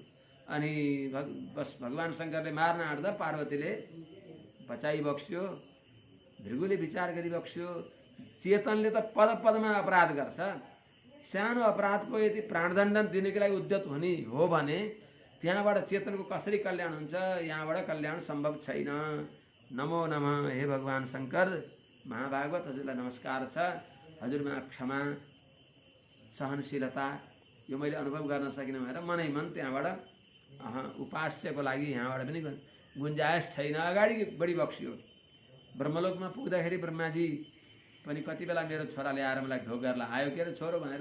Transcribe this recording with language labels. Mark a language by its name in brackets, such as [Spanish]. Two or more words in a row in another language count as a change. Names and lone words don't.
[Nepali] अनि बस भगवान शङ्करले मार्न आँट्दा पार्वतीले बचाइबक्स्यो। भृगुले विचार गरिबक्स्यो चेतनले त पद पदमा अपराध गर्छ, सानो अपराधको यदि प्राणदण्ड दिनको लागि उद्यत हुने हो भने त्यहाँबाट चेतनको कसरी कल्याण हुन्छ? यहाँबाट कल्याण सम्भव छैन। [Sanskrit] नमो नमः [Nepali] हे भगवान शङ्कर, महाभागवत हजुरलाई नमस्कार छ। हजुरमा क्षमा सहनशीलता यो मैले अनुभव गर्न सकिनँ भनेर मनै मन त्यहाँबाट उपास्यको लागि यहाँबाट पनि गुन्जाइस छैन, अगाडि बढिबक्स्यो। ब्रह्मलोकमा पुग्दाखेरि ब्रह्माजी पनि कति बेला मेरो छोरा ल्याएर मलाई ढोक गर्ला आयो के अरे छोरो भनेर।